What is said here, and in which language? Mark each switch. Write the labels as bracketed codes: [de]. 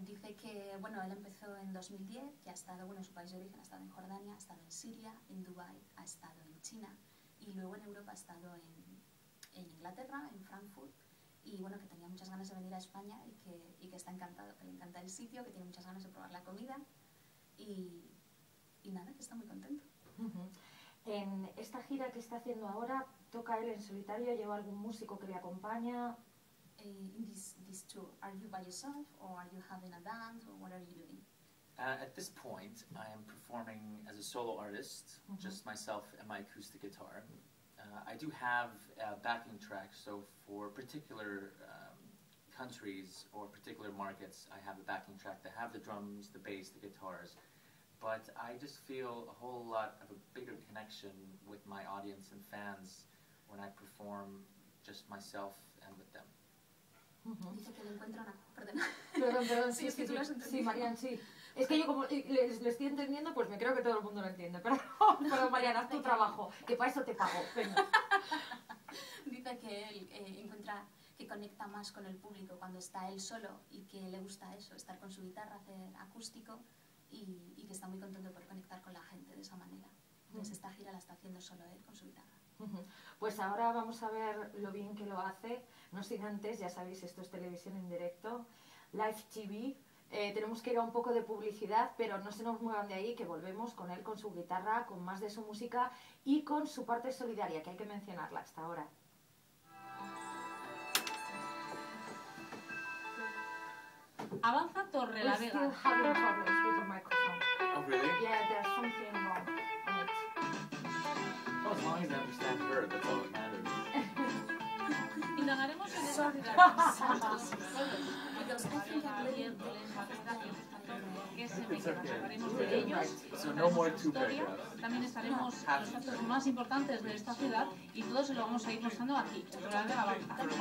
[es] Dice que, bueno, él empezó en 2010, que ha estado, bueno, en su país de origen ha estado en Jordania, ha estado en Siria, en Dubái, ha estado en China, y luego en Europa ha estado en Inglaterra, en Frankfurt, y bueno, que tenía muchas ganas de venir a España y que está encantado, que le encanta el sitio, que tiene muchas ganas de probar la comida, y nada, que está muy contento. En esta gira que está haciendo ahora, ¿toca él en solitario? ¿Lleva algún músico que le acompaña? [en] In this tour, are you by yourself, or are you having a band, or what are you doing? At this point, I am performing as a solo artist, just myself and my acoustic guitar. I do have a backing track, so for particular countries or particular markets, I have a backing track that have the drums, the bass, the guitars. But I just feel a whole lot of a bigger connection with my audience and fans when I perform just myself and with them. [es] Dice que le encuentra una... Perdona. Perdón, sí, es que tú lo has entendido. Sí, Marian, sí. Es que yo como le estoy entendiendo, pues me creo que todo el mundo lo entiende. Pero Marian, haz tu trabajo, que para eso te pago. Venga. Dice que él encuentra que conecta más con el público cuando está él solo y que le gusta eso, estar con su guitarra, hacer acústico y que está muy contento por conectar con la gente de esa manera. Entonces esta gira la está haciendo solo él con su guitarra. Pues ahora vamos a ver lo bien que lo hace. No sin antes, ya sabéis, esto es televisión en directo, Live TV. Tenemos que ir a un poco de publicidad, pero no se nos muevan de ahí, que volvemos con él, con su guitarra, con más de su música y con su parte solidaria, que hay que mencionarla hasta ahora. Avanza Torre la Vega. [en] We're still having problems with the microphone. Oh, really? Yeah, there's something wrong on it. Well, as long as I understand her, that's all that matters. [es] indagaremos en esa ciudad. ¿Qué se me queda? Hablaremos de ellos, de su historia. También estaremos los actos más importantes de esta ciudad y todo se lo vamos a ir mostrando aquí, en la de la banca.